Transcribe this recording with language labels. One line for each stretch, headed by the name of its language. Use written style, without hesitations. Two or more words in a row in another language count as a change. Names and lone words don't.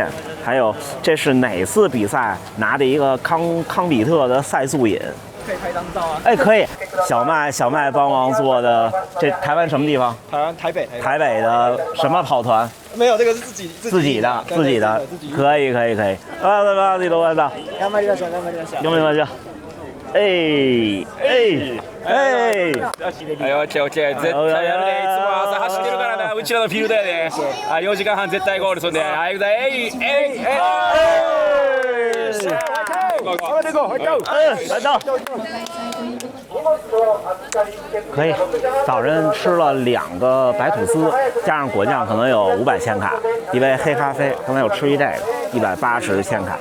Chinese: 还有，这是哪次比赛拿的一个康比特的赛速饮？可以拍张照啊！哎，可以。小麦帮忙做的，这台湾什么地方？台湾台北的什么跑团？没有，这个是自己的。可以。啊，自己都完了。
Japanese: 頑張りましょう。はい、オッケー。絶対やるで。いつも朝走ってるからな。うちらのフィールドやで。4時間半絶対ゴールするんで。はい、行くぜ。
Chinese: 来到。可以，早晨吃了2个白吐司，加上果酱，可能有500千卡。一杯黑咖啡，刚才有吃这个，180千卡。